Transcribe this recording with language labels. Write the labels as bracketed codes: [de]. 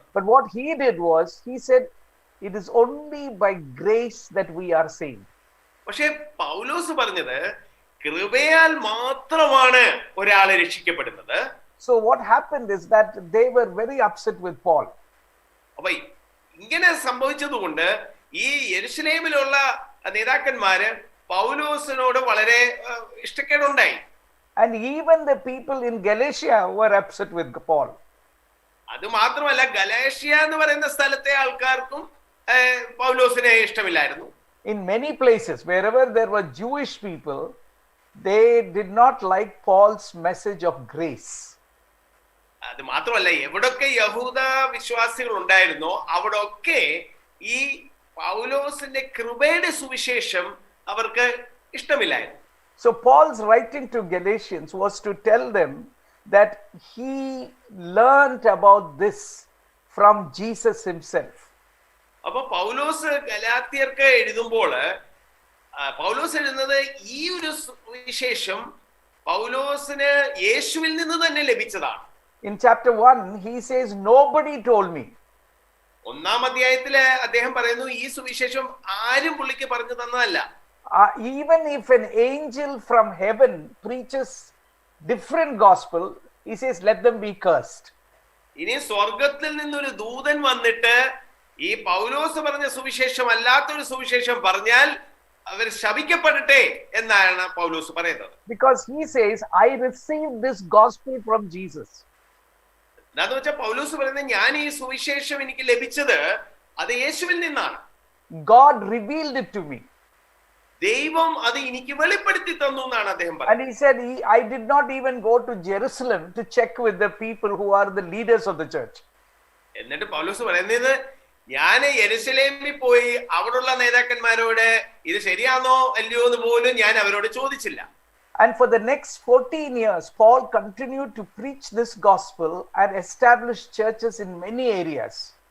[en] But what he did was, he said, it is only by grace that we are saved. [ml] പക്ഷെ പൗലോസ് പറഞ്ഞത് കൃപയാൽ മാത്രമാണ് ഒരാളെ രക്ഷിക്കപ്പെടുന്നത്. [en] So what happened is that they were very upset with Paul. [ml] അപ്പൊ ഇങ്ങനെ സംഭവിച്ചതുകൊണ്ട് ഈ യെരുശലേമിലുള്ള നേതാക്കന്മാര് പൗലോസിനോട് വളരെ ഇഷ്ടക്കേടുണ്ടായി. [en] And even the people in Galatia were upset with Paul. [ml] അത് മാത്രമല്ല, ഗലാഷ്യ എന്ന് പറയുന്ന സ്ഥലത്തെ ആൾക്കാർക്കും പൗലോസിനെ ഇഷ്ടമില്ലായിരുന്നു. [en] In many places, wherever there were Jewish people, they did not like Paul's message of grace. [ml] അത് മാത്രമല്ല, എവിടൊക്കെ യഹൂദ വിശ്വാസികൾ ഉണ്ടായിരുന്നോ അവിടൊക്കെ ഈ പൗലോസിന്റെ കൃപയുടെ സുവിശേഷം അവർക്ക് ഇഷ്ടമില്ലായിരുന്നു. [en] So Paul's writing to Galatians was to tell them that he learned about this from Jesus himself. [ml] അപ്പൊ പൗലോസ് ഗലാത്യർക്ക് എഴുതുമ്പോൾ പൗലോസ് എഴുതുന്നത് ഈ ഒരു വിശേഷം പൗലോസിന് യേശുവിൽ നിന്ന് തന്നെ ലഭിച്ചതാണ്. [en] In chapter 1 he says, nobody told me. [ml] ഒന്നാം അധ്യായത്തില് അദ്ദേഹം പറയുന്നു ഈ സുവിശേഷം ആരും പുള്ളിക്ക് പറഞ്ഞു തന്നതല്ല. [en] Even if an angel from heaven preaches different gospel, he says, let them be cursed. [ml] ഇനി സ്വർഗത്തിൽ നിന്നൊരു ദൂതൻ വന്നിട്ട് ഈ പൗലോസ് പറഞ്ഞ സുവിശേഷം അല്ലാത്തൊരു സുവിശേഷം പറഞ്ഞാൽ അവർ ശപിക്കപ്പെടട്ടെ എന്നാണ് പൗലോസ് പറയുന്നത്. [en] Because he says, I received this gospel from Jesus. [ml] എന്താന്ന് വെച്ചാൽ പൗലോസ് പറയുന്നത് ഞാൻ ഈ സുവിശേഷം എനിക്ക് ലഭിച്ചത് അത് യേശുവിൽ നിന്നാണ്. [en] God revealed it to me. [ml] ദൈവം അത് എനിക്ക് വെളിപ്പെടുത്തി തന്നു എന്നാണ് അദ്ദേഹം പറയുന്നത്. [en] And he said, I did not even go to Jerusalem to check with the people who are the leaders of the church. [ml] എന്നിട്ട് പൗലോസ് പറയുന്നത് ഞാൻ യെരുശലേമിൽ പോയി അവിടുള്ള നേതാക്കന്മാരോട് ഇത് ശരിയാണോ അല്ലയോ എന്ന് പോലും ഞാൻ അവരോട് ചോദിച്ചില്ല. [en] And for the next 14 years, Paul continued to preach this gospel and establish churches in many areas.